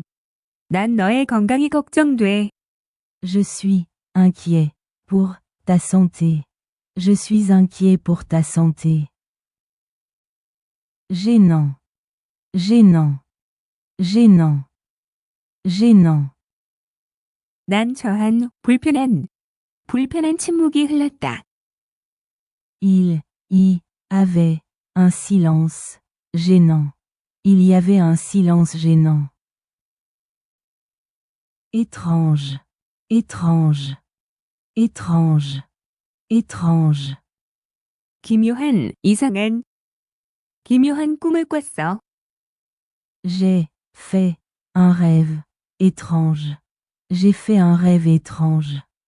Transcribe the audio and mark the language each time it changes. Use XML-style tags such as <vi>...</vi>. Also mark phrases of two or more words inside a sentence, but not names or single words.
<ko>난 너의 건강이 걱정돼.</ko> <fr>Je suis inquiet pour ta santé. Je suis inquiet pour ta santé. Gênant, gênant, gênant, gênant.</fr> <ko>난처한, 불편한. 불편한 침묵이 흘렀다.</ko> <fr>Il y avait un silence gênant. Il y avait un silence gênant. Étrange, étrange, étrange, étrange.</fr> <ko>기묘한, 이상한. 기묘한 꿈을 꿨어.</ko> <fr>J'ai fait un rêve étrange. J'ai fait un rêve étrange.</fr>